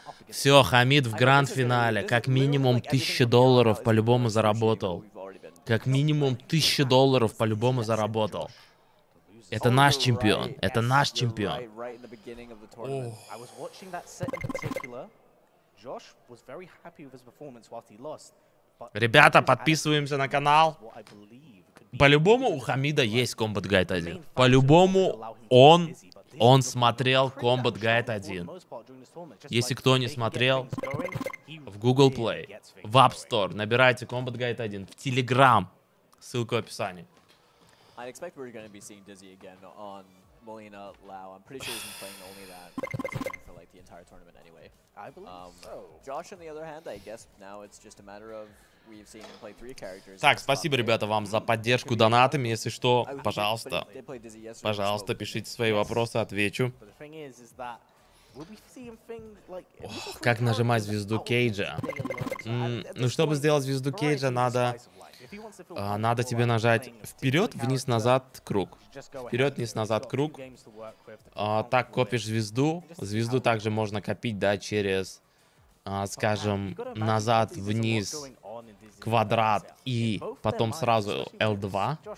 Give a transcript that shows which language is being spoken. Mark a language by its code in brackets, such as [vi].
[ru] Все, Хамид в гранд-финале. Как минимум $1000 по-любому заработал. Как минимум $1000 по-любому заработал. Это наш чемпион. Это наш чемпион. [en] Right in the beginning of the tournament. I was watching that set in particular. Josh was very happy with his performance whilst he lost. But [ru] Ребята, подписываемся на канал. [en] what I believe could be [ru] По-любому у Хамида есть Kombat Guide 1. По-любому он смотрел Kombat Guide 1. Если кто не смотрел, в Google Play, в App Store набирайте Kombat Guide 1, в Telegram, ссылка в описании. [en] I expect we're going to be seeing Dizzy again on Molina Lao. I'm pretty sure he's been playing only that for like the entire tournament anyway. I believe so. Josh, on the other hand, I guess now it's just a matter of we've seen him play 3 characters. [ru] Так, спасибо, ребята, вам за поддержку донатами. Если что, пожалуйста, [en] Did play Dizzy yesterday. [ru] пожалуйста, пишите свои вопросы, отвечу. [en] But the thing is that will we see him things like [ru] Как нажимать звезду Кейджа? Ну, чтобы сделать звезду Кейджа, надо тебе нажать вперед, вниз, назад, круг. Вперед, вниз, назад, круг. Так копишь звезду. Звезду также можно копить, да, через, скажем, назад, вниз, квадрат и потом сразу L2.